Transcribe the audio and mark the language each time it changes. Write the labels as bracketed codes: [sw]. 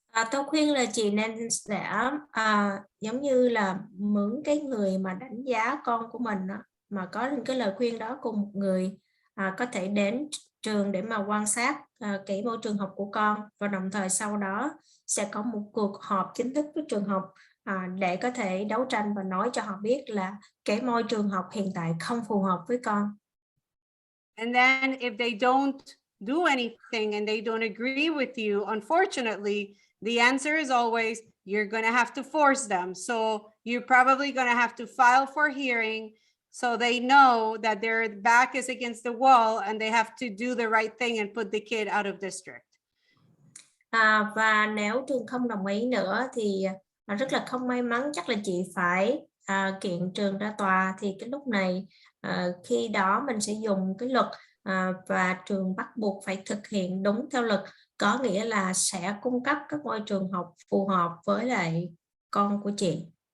[vi] Tôi khuyên là chị nên sẽ giống như là mướn cái người mà đánh giá con của mình đó, mà có những cái lời khuyên đó cùng một người có thể đến trường để mà quan sát cái môi trường học của con, và đồng thời sau đó sẽ có một cuộc họp chính thức với trường học để có thể đấu tranh và nói cho họ biết là cái môi trường học hiện tại không phù hợp với con. [en] And then if they don't do anything and they don't agree with you, unfortunately, the answer is always you're going to have to force them. So you're probably going to have to file for hearing so they know that their back is against the wall and they have to do the right thing and put the kid out of district. [vi] Và nếu trường không đồng ý nữa thì rất là không may mắn, chắc là chị phải kiện trường ra tòa. Thì cái lúc này khi đó mình sẽ dùng cái luật và trường bắt buộc phải thực hiện đúng theo luật, có nghĩa là sẽ cung cấp các môi trường học phù hợp với lại con của chị.